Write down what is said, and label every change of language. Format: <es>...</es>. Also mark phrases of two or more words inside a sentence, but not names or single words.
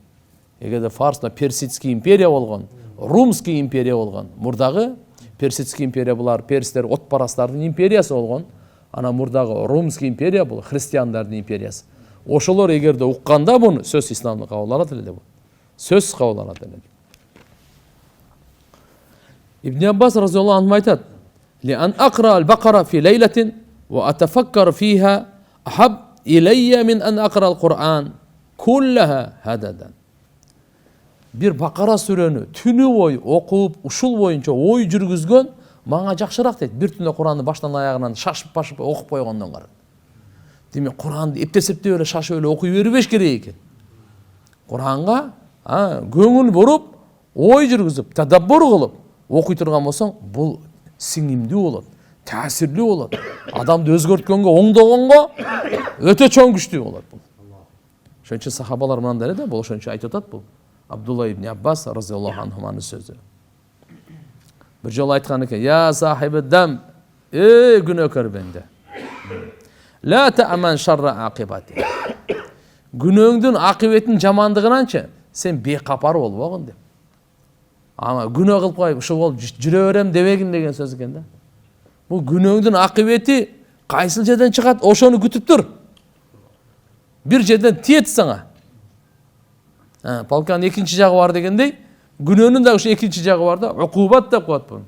<ky>Эгерде фарсна Персидский империя болгон, Румский империя болгон, мурдагы Персидский империя булар перстер отпарастардын империясы болгон, ана мурдагы Румский империя бул христиандардын империясы. Ошолор эгерде укканда буну сөз исламды кабыл алат эле деп. Сөз кабыл алат эле. Ибн Аббас</ky> <ar>رضي الله عنه айтат: "لأن أقرأ البقرة في ليلة وأتفكر فيها أحب إلي من أن أقرأ القرآن كله هذرمة."</ar> <ky>Бир Бакара сүрөнү түнү бою окуп, ушул боюнча ой жүргүзгөн мага жакшыраак дейт. Бир түндө Куранды баштан аягынан шашып-пашып окуп койгондон кара. Демек Куранды эптеп эле шашып эле окуй бербеш керек экен. Куранга көңүл буруп, ой жүргүзүп, тадаббур кылып окуй турган болсоң, бул сиңимдүү болот, таасирлүү болот. Адамды өзгөрткөнгө, оңдогонго өтө чоң күчтүү болот бул. Ошон үчүн сахабалар мындай да, бул ошон үчүн айтып атат бул. Абдулла ибн Аббас</ky> <ar>رضي الله عنهما</ar> <ky>сөзү. Bir жолу айткан экен:</ky> <ar>"يا صاحب الذنب,</ar> <ky>күнөөкөр бенде.</ky> <ar>لا تأمن شر عاقبته."</ar> <ky>Күнөөңдүн акыбетин жамандыгынанчы сен бейкапар болбогун деп. Ама күнөө кылып коюп, ушул болуп жүрө берем дебегин деген сөз экен да. Бул күнөөңдүн акыбети кайсыл жерден чыгат, ошону күтүп тур. Бир жерден тиет сага. Палканын экинчи жагы бар дегендей, күнөөнүн да ушу экинчи жагы бар да, укубат деп коет буну.</ky>